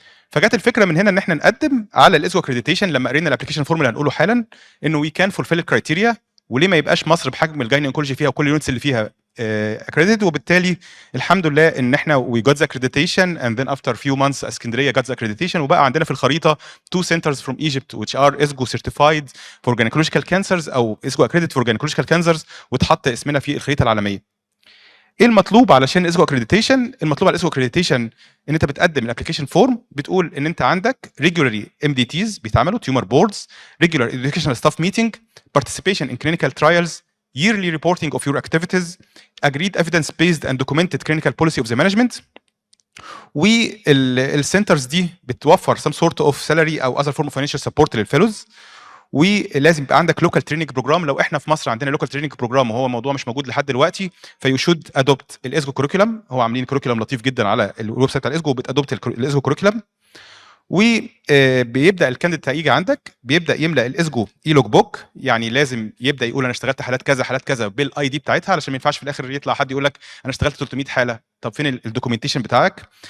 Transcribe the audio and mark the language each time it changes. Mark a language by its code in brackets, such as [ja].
[ar] فجت الفكره من هنا ان احنا نقدم على الاسجو اكريديتيشن. لما قرينا الابلكيشن فورم اللي هنقوله حالا انه [en] we can fulfil الكرايتيريا، [ar] وليه ما يبقاش مصر بحجم الجايني اونكولوجي فيها وكل اليونتس اللي فيها اكريديتد. وبالتالي الحمد لله ان احنا [en] we got the accreditation and then after few months [ar] اسكندريه جوت ذا اكريديتيشن، وبقى عندنا في الخريطه [en] 2 centers from Egypt which are [ar] اسجو [en] certified for gynecological cancers [ar] او اسجو [en] accredited for gynecological cancers، [ar] واتحط اسمنا في الخريطه العالميه. ايه المطلوب علشان اسجو اكريديتيشن؟ المطلوب على الاسجو اكريديتيشن ان انت بتقدم الابلكيشن [en] Form بتقول ان انت عندك ريجولاري MDTs بيتعملوا tumour boards, regular educational staff meeting، participation in clinical trials، yearly reporting of your activities، agreed evidence based and documented clinical policy of the management. [ar] والسنترز دي بتوفر [en] some sort of salary [ar] او [en] other form of financial support [ar] للفيلوز، ولازم يبقى عندك لوكال تريننج بروجرام. لو احنا في مصر عندنا لوكال تريننج بروجرام وهو موضوع مش موجود لحد دلوقتي، [en] Few should adopt الاسجو curriculum. [ar] هو عاملين كوريكولم لطيف جدا على الويب سايت بتاع الاسجو، وبتادوبت الاسجو كوريكولم، وبيبدا الكانديديت هيجي عندك بيبدا يملا الاسجو اي لوج بوك، يعني لازم يبدا يقول انا اشتغلت حالات كذا حالات كذا بالاي دي بتاعتها، علشان ما ينفعش في الاخر يطلع حد يقول لك انا اشتغلت 300 حاله، طب فين الدوكيومنتيشن بتاعك؟